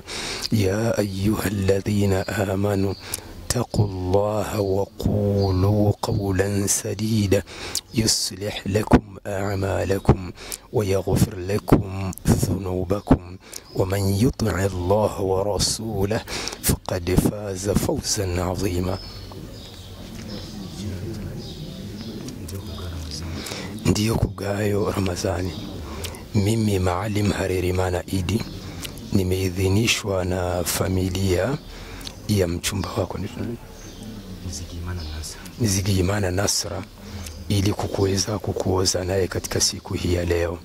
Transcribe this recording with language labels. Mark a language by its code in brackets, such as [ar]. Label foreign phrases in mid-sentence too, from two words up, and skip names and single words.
[ar] يا أيها الذين آمنوا اتقوا الله وقولوا قولا سديدا يصلح لكم أعمالكم ويغفر لكم ذنوبكم ومن يطع الله ورسوله فقد فاز فوزا عظيما. [sw] Ndiyo kubgayo Ramadhani. Mimi Maalim Harerimana Idi nimeidhinishwa na familia ya mchumba wako Zigimana Nasra ili kukuweza kukuoza naye katika siku hii ya leo.